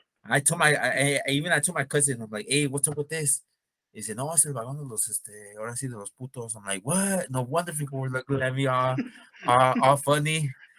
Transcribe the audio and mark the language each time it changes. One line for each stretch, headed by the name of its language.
English: I told my cousin, I'm like, hey, what's up with this? He said,
Spanish: no, es el vagón de los, ahora sí, de los putos.
English: I'm like, what? No wonder people were looking at me all funny.